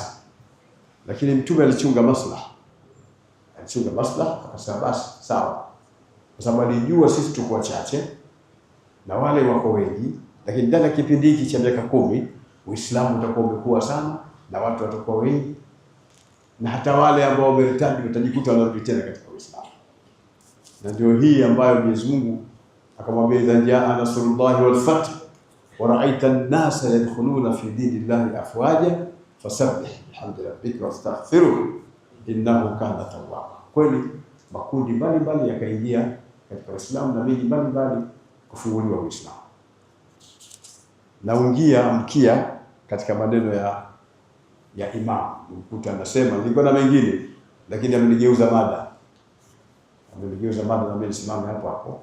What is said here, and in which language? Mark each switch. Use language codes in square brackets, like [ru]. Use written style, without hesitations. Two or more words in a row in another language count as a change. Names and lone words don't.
[sw] Lakini mtume alichunga maslaha, akasema basi sawa, kwa sababu alijua sisi tuko wachache na wale wako wengi, lakini ndani ya kipindi hiki cha miaka 10 Uislamu utakuwa umekuwa sana na watu watakuwa wengi, na hata wale ambao wamertadi watajikuta wanarudi tena katika Uislamu. Na ndio hii ambayo Mwenyezi Mungu akamwambia, [ar] إذا جاء نصر الله والفتح ورأيت الناس يدخلون في دين الله أفواجا فسبح بحمد ربك واستغفره إنه كان توابا. [sw] Kweli makundi mbalimbali yakaingia katika Uislamu na miji mbalimbali kufunguliwa Uislamu. Naungia mkia katika maneno ya Imam, mkuta anasema, nilikuwa na mengine lakini amenigeuza mada, na mimi nisimame hapo.